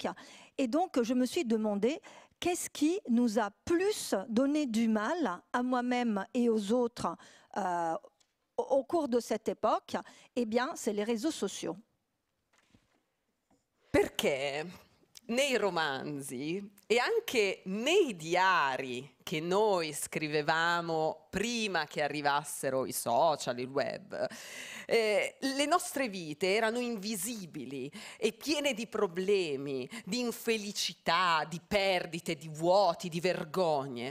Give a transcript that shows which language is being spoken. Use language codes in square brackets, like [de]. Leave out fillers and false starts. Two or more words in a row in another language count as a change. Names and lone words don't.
[fr] Et donc, je me suis demandé qu'est-ce qui nous a plus donné du mal à moi-même et aux autres au cours de cette époque? Eh bien, c'est les réseaux sociaux. [it] Perché nei romanzi e anche nei diari che noi scrivevamo prima che arrivassero i social, il web, le nostre vite erano invisibili e piene di problemi, di infelicità, di perdite, di vuoti, di vergogne.